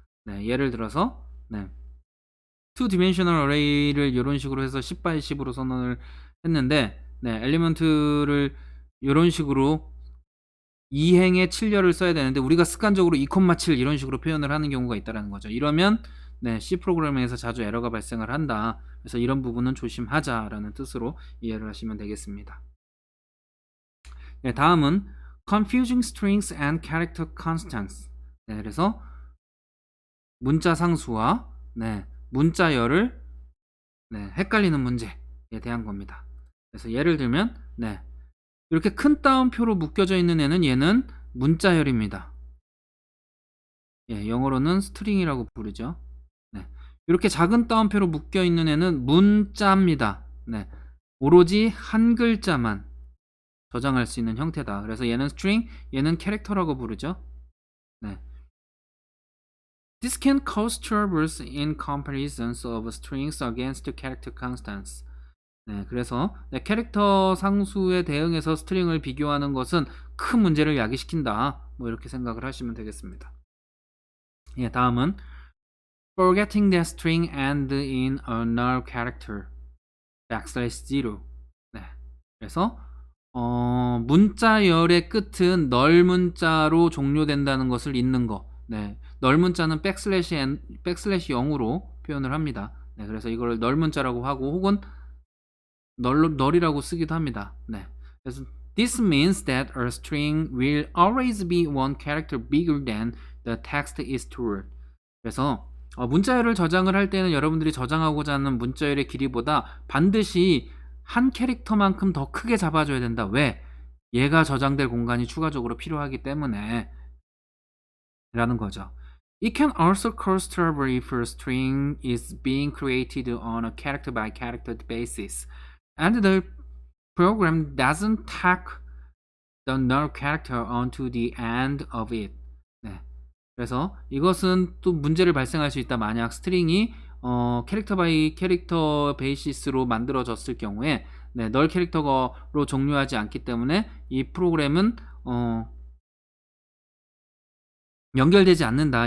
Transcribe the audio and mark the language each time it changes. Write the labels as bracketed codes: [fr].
[ko] 네, 예를 들어서 네. 2dimensional array를 이런 식으로 해서 10x10으로 선언을 했는데 네, 엘리먼트를 이런 식으로 2행의 7열을 써야 되는데 우리가 습관적으로 2,7 이런 식으로 표현을 하는 경우가 있다는 거죠. 이러면 네, C 프로그램에서 자주 에러가 발생을 한다. 그래서 이런 부분은 조심하자라는 뜻으로 이해를 하시면 되겠습니다. 네, 다음은 [en] confusing strings and character constants. [ko] 네, 그래서 문자 상수와 네, 문자열을 네, 헷갈리는 문제에 대한 겁니다. 그래서 예를 들면 네, 이렇게 큰 따옴표로 묶여져 있는 애는 얘는 문자열입니다. 예, 영어로는 스트링이라고 부르죠. 네, 이렇게 작은 따옴표로 묶여 있는 애는 문자입니다. 네, 오로지 한 글자만 저장할 수 있는 형태다. 그래서 얘는 string, 얘는 캐릭터라고 부르죠. 네. [en] This can cause troubles in comparisons of strings against character constants. [ko] 네, 그래서 네, 캐릭터 상수에 대응해서 스트링을 비교하는 것은 큰 문제를 야기시킨다. 뭐 이렇게 생각을 하시면 되겠습니다. 예, 다음은 [en] forgetting that string end in a null character \0. [ko] 네, 그래서 문자열의 끝은 널 문자로 종료된다는 것을 잊는 거. 네, 널 문자는 백슬래시 0으로 표현을 합니다. 네, 그래서 이걸 널 문자라고 하고 혹은 널이라고 쓰기도 합니다. 네, 그래서 [en] this means that a string will always be one character bigger than the text is stored. [ko] 그래서 문자열을 저장을 할 때는 여러분들이 저장하고자 하는 문자열의 길이보다 반드시 한 캐릭터만큼 더 크게 잡아줘야 된다. 왜? 얘가 저장될 공간이 추가적으로 필요하기 때문에 라는 거죠. [en] It can also cause trouble if a string is being created on a character by character basis and the program doesn't tack the null character onto the end of it. 네. [ko] 그래서 이것은 또 문제를 발생할 수 있다. 만약 스트링이 캐릭터 바이 캐릭터 베이시스로 만들어졌을 경우에 네, 널 캐릭터로 종료하지 않기 때문에 이 프로그램은 연결되지 않는다.